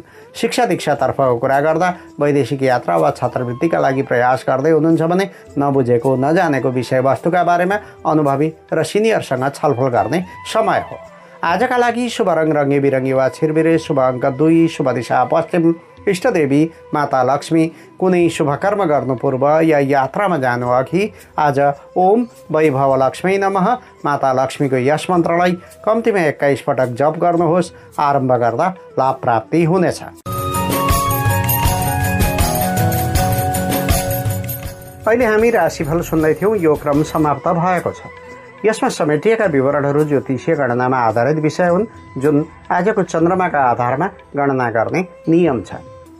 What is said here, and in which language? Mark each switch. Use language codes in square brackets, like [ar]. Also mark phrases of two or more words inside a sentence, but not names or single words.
[ne] शिक्षा दीक्षातर्फको कुरा गर्दा वैदेशिक यात्रा वा छात्रवृत्तिका लागि प्रयास गर्दै हुनुहुन्छ भने नबुझेको, नजानेको विषयवस्तुका बारेमा अनुभवी र सिनियरसँग छलफल गर्ने समय हो। आजका लागि शुभ रङ रङ्गी बिरङ्गी वा छिरबिरे, शुभ अङ्क 2, शुभ दिशा पश्चिम, इष्टदेवी माता लक्ष्मी। कुनै शुभ कर्म गर्नु पूर्व या यात्रामा जानु अघि आज [sa] ओम वैभव लक्ष्मी नमः [ne] माता लक्ष्मीको यस मन्त्रलाई कम्तीमा 21 पटक जप गर्नुहोस्। आरम्भ गर्दा लाभ प्राप्ति हुनेछ। अहिले हामी राशिफल सुन्दै थियौँ। यो क्रम समाप्त भएको छ। यसमा समेटिएका विवरणहरू ज्योतिषीय गणनामा आधारित विषय हुन्, जुन आजको चन्द्रमाका आधारमा गणना गर्ने नियम छ।